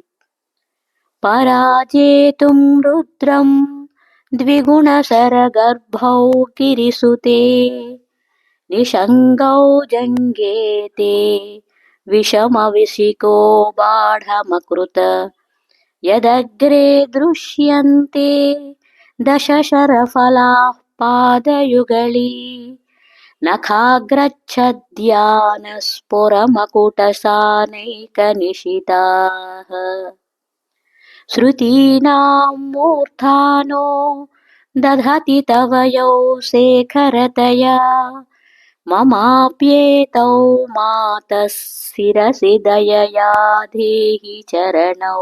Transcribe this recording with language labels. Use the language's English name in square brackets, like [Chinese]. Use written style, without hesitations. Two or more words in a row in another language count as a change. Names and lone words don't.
[Sanskrit] पराजेतुं रुद्रं द्विगुणशरगर्भौ गिरिसुते निषङ्गौ जङ्घेते विषमविशिखो बाढमकृत. यदग्रे दृश्यन्ते दशशरफलाः पादयुगली नखाग्रच्छद्यानस्फुरमकुटसानैकनिशिताः. श्रुतीनां मूर्धानो दधति तव यौ शेखरतया ममाप्येतौ मातः शिरसि दयया देहि चरणौ.